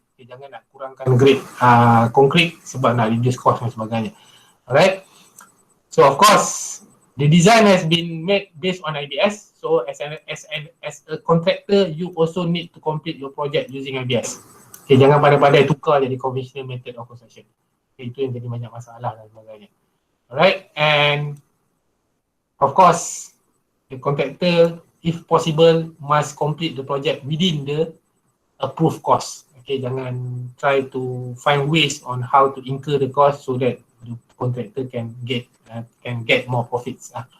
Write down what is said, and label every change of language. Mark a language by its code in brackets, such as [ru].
[ms] Okay, jangan nak kurangkan grade concrete sebab nak [en] reduce cost [ms] dan sebagainya. Alright. [en] So of course, the design has been made based on IBS. So as a contractor, you also need to complete your project using IBS. [ms] Okay, jangan pandai-pandai tukar jadi [en] conventional method of construction. [ms] Okay, itu yang jadi banyak masalah dan sebagainya. [en] Alright, and of course, the contractor, if possible, must complete the project within the approved cost. Okay, jangan try to find ways on how to incur the cost so that the contractor can get more profits.